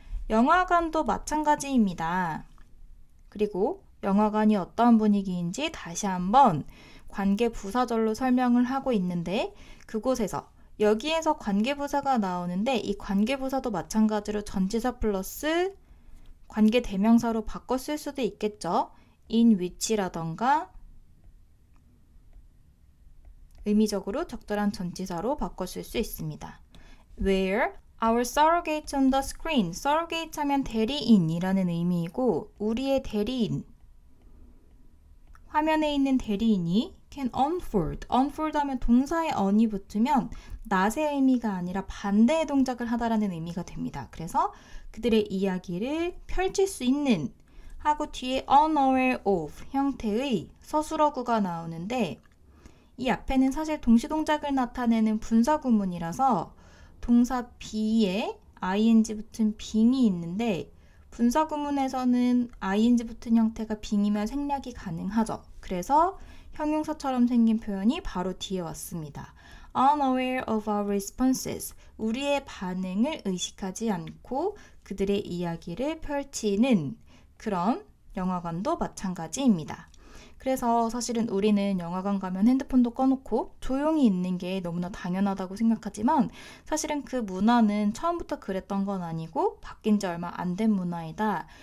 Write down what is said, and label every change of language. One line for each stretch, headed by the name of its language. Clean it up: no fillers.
Korean: 영화관도 마찬가지입니다. 그리고 영화관이 어떤 분위기인지 다시 한번 관계부사절로 설명을 하고 있는데 그곳에서 여기에서 관계부사가 나오는데 이 관계부사도 마찬가지로 전치사 플러스 관계대명사로 바꿔 쓸 수도 있겠죠. in which라던가 의미적으로 적절한 전치사로 바꿔 쓸 수 있습니다.
English: Where our surrogates on the screen.
Korean: surrogate 하면 대리인이라는 의미이고 우리의 대리인 화면에 있는 대리인이
English: can unfold.
Korean: unfold 하면 동사에 on이 붙으면 낫의 의미가 아니라 반대의 동작을 하다라는 의미가 됩니다. 그래서 그들의 이야기를 펼칠 수 있는 하고 뒤에 unaware of 형태의 서술어구가 나오는데 이 앞에는 사실 동시동작을 나타내는 분사구문이라서 동사 be에 ing 붙은 being이 있는데 분사구문에서는 ing 붙은 형태가 being이면 생략이 가능하죠. 그래서 형용사처럼 생긴 표현이 바로 뒤에 왔습니다.
English: Unaware of our responses.
Korean: 우리의 반응을 의식하지 않고 그들의 이야기를 펼치는 그런 영화관도 마찬가지입니다. 그래서 사실은 우리는 영화관 가면 핸드폰도 꺼놓고 조용히 있는 게 너무나 당연하다고 생각하지만 사실은 그 문화는 처음부터 그랬던 건 아니고 바뀐 지 얼마 안 된 문화이다.